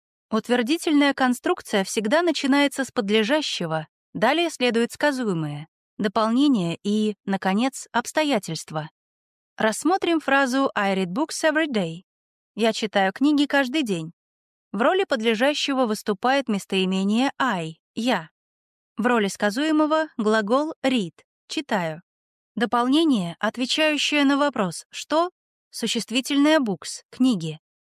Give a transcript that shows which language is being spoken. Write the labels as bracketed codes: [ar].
[ru] Утвердительная конструкция всегда начинается с подлежащего, далее следует сказуемое, дополнение и, наконец, обстоятельства. Рассмотрим фразу [en] «I read books every day». [ru] «Я читаю книги каждый день». В роли подлежащего выступает местоимение «I» — «я». В роли сказуемого — глагол «read» — «читаю». Дополнение, отвечающее на вопрос «что?» — существительное «books» — «книги».